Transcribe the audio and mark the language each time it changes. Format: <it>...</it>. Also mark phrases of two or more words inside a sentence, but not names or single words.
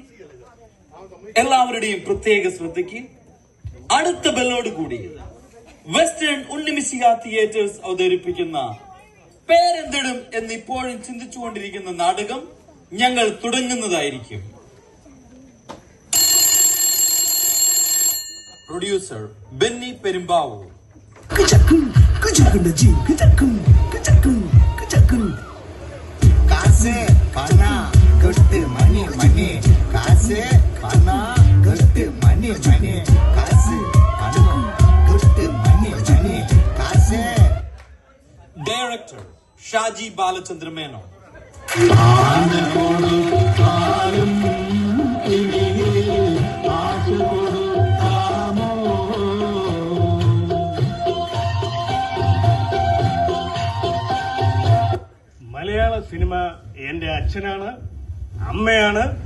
<ml>എല്ലാവരുടെയും പ്രത്യേക ശ്രദ്ധയ്ക്ക് അടുത്ത ബെല്ലോട് കൂടി വെസ്റ്റേൺ ഉണ്ണിമിശിക തിയേറ്റേഴ്സ് അവതരിപ്പിക്കുന്ന പേരെന്തിടും എന്ന് ഇപ്പോഴും ചിന്തിച്ചുകൊണ്ടിരിക്കുന്ന നാടകം ഞങ്ങൾ തുടങ്ങുന്നതായിരിക്കും. പ്രൊഡ്യൂസർ ബെന്നി പെരുമ്പാവൂർ.</ml> <ta>காசு பணம் கொட்டு மணி மணி காசு பணம் கொட்டு மணி மணி காசு பணம் கொட்டு மணி மணி காசு.</ta> <ml>ഡയറക്ടർ ഷാജി ബാലചന്ദ്ര മേനോൻ. മലയാള സിനിമ എന്റെ അച്ഛനാണ്, അമ്മയാണ്.</ml>